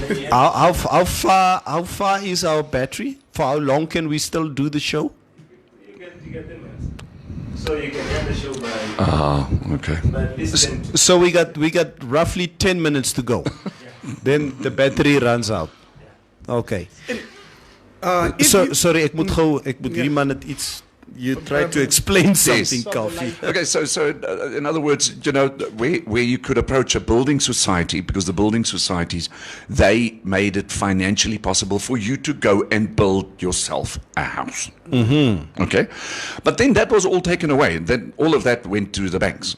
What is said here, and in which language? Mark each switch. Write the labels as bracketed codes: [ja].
[en] How far is our battery? For how long can we still do the show? You get 10 minutes. So you can end the show Okay. by listening to So we got roughly 10 minutes to go. Then the battery runs out. Okay. [af] Sorry, ek moet hierdie man het iets. [en] You tried to explain something, Koffie. Okay, so in other words, you know, where you could approach a building society, because the building societies, they made it financially possible for you to go and build yourself a house. Okay, but then that was all taken away. Then all of that went to the banks.